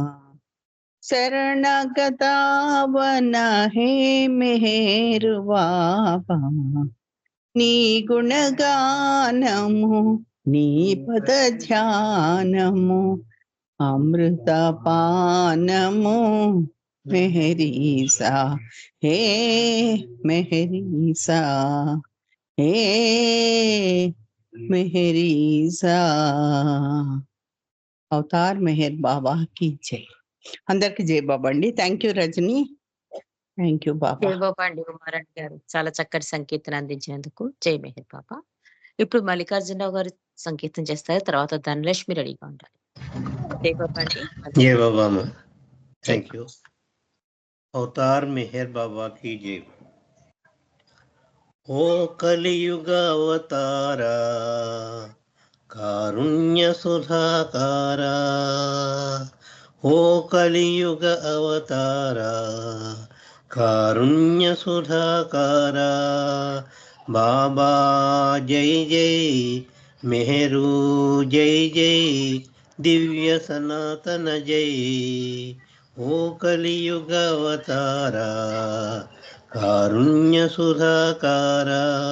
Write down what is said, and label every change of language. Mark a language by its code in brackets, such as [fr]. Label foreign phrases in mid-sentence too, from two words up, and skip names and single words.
[te] శరణాగతావన హే మెహరు బాబా. నీ గుణగానము నీ పద ధ్యానము అమృత పానము మెహరీసా హే మెహరీసా హే మెహరీసా. [hi] अवतार मेहर बाबा की जय. [te] అందరికి జై బాబా అండి. [en] thank you [te] రజని. [en] thank you [te] బాబా. జై బాబా అండి ఉమారాణి గారు. చాలా చక్కటి సంకీర్తన అందించినందుకు జై మెహర్ బాబా. ఇప్పుడు మల్లికార్జునరావు గారు సంకీర్తన చేస్తారు. తర్వాత ధనలక్ష్మి రెడీగా ఉండాలి. జై బాబా అండి. జై బాబా. [en] thank you. [hi] अवतार मेहर बाबा की जय. [te] ఓ కలియుగ అవతారా కారుణ్య సుధాకారా ఓ కలియుగ అవతారా కారుణ్య సుధాకారా బాబా జై జై మెహరు జై జై దివ్య సనాతన జై ఓ కలియుగ అవతారా కారుణ్య సుధాకారా